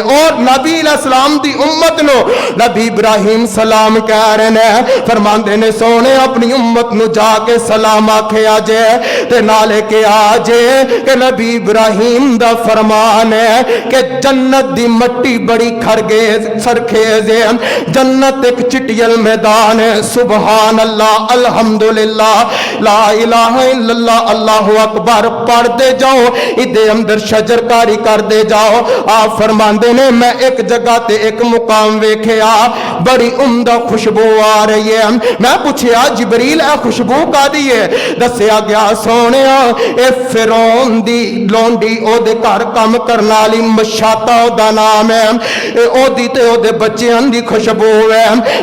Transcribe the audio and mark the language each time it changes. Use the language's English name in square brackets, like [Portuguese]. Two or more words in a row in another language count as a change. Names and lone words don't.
[Punjabi] اور نبی علیہ السلام دی امت نوں نبی ابراہیم سلام کہہ رہے نے، فرماندے نے سوہنے اپنی امت نوں جا کے سلام آکھیا جے تے نالے کہہ آجے کہ نبی ابراہیم دا فرمان ہے کہ جنت دی مٹی بڑی زرخیز سرسبز ہے، جنت اک چٹیل میدان ہے. [Arabic] سبحان الله الحمد لله لا إله إلا الله الله أكبر [Punjabi] پڑھدے جاؤ، ایدے اندر شجرکاری کردے جاؤ. آپ فرماندے نے میں اک جگہ تے اک مقام ویکھیا بڑی عمدہ خوشبو آ رہی ہے. میں پچھیا جبریل اے خوشبو کاہدی ہے؟ دسیا گیا سوہنیا اے فرعون دی لونڈی اوہدے گھر کام کرن والی ماشطہ اوہدا نام ہے، اے اوہدی تے اوہدے بچیاں دی خوشبو ہے.